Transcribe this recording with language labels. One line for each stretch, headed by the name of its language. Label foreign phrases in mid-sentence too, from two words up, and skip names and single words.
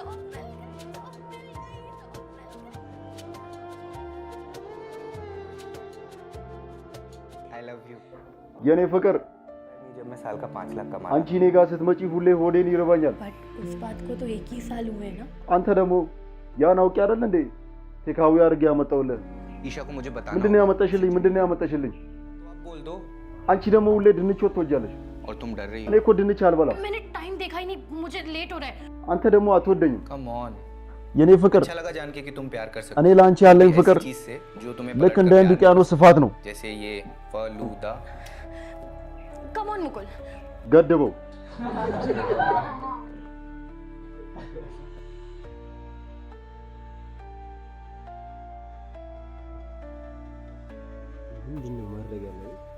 English: I love you
Amharic: የኔ ፍቅር
Hindi: जब मैं साल का 5 लाख कमा
Amharic: አንቺ እኔ ጋር ስትመጪ ሁሌ ሆዴን ይርባኛል
Hindi: बट उस बात को तो एक ही साल हुए ना
Amharic: አንተ ደግሞ ያን አውቄ አይደል እንዴ ቴካዊ አድርጌ ያመጣውልህ
Hindi: ईशा को मुझे बताना
Amharic: ምንድነው ያመጣሽልኝ
Hindi: आप बोल दो
Amharic: አንቺ ደግሞ ሁሌ ድንች ወጥ ትወጃለሽ
Hindi: और तुम डर रही
Amharic: እኔ እኮ ድንች አልበላም
Hindi: मैंने टाइम देखा ही नहीं मुझे लेट हो रहा है
Amharic: አንተ ደግሞ አትወደኝም
English: come on
Amharic: የኔ ፍቅር
Hindi: अच्छा लगा जान के कि तुम प्यार कर सकते
Amharic: እኔ ላንቺ ያለኝ
Hindi: हो
Amharic: ፍቅር
Hindi: ऐसी चीज से जो तुम्हें
Amharic: ልክ
Hindi: पलट
Amharic: እንደ
Hindi: कर
Amharic: ህንድ
Hindi: प्यार
Amharic: ውቅያኖስ ስፋት ነው
Hindi: करे। जैसे ये फलूदा
English: come on मुकुल
Amharic: ገድበው ምንድነው ማድረግ ያለው?